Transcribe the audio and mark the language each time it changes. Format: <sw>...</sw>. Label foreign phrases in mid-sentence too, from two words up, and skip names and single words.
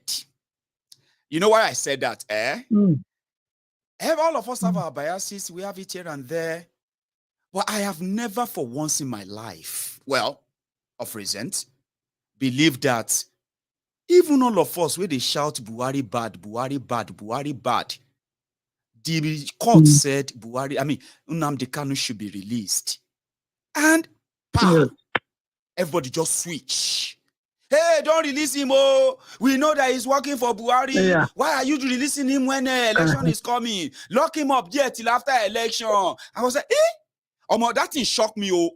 <en>You know why I said that, All of us have our biases. We have it here and there. But I have never for once in my life, well, of recent, believed that even all of us, where they shout Buhari bad, Buhari bad, Buhari bad, the court said Nnamdi Kanu should be released. And everybody just switch. Hey, don't release him, oh. We know that he's working for Buhari. Yeah. Why are you releasing him when election is coming? Lock him up there till after election. I was like, that thing shocked me, oh.</en>